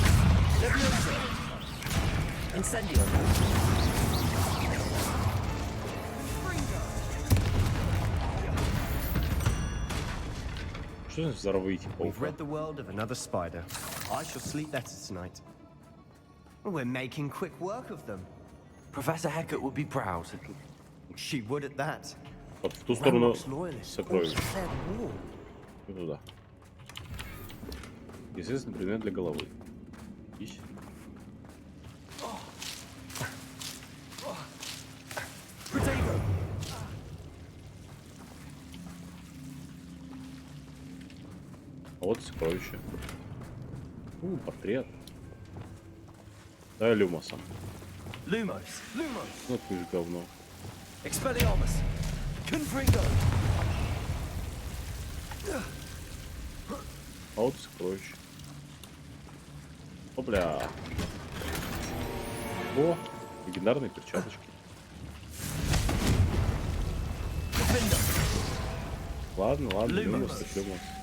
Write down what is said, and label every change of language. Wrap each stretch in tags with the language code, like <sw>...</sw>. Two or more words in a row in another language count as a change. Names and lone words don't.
<ru>Что значит взорвите</ru> <en>We've</en> <ru>паука?</ru> <en>read the world of another spider. I shall sleep better tonight. We're making quick work of them. Professor Hecat would be proud. She would at that.</en> <ru>Вот в ту сторону сокровищ. И туда. Естественно, предмет для головы. Ищи. А вот сокровище. Портрет. Дай Люмоса. Lumos. Ну ты же говно. Expelliarmus. Confringo. А вот сокровище. Опля. О, легендарные перчаточки. Ладно, Люмос, так Люмос.</ru>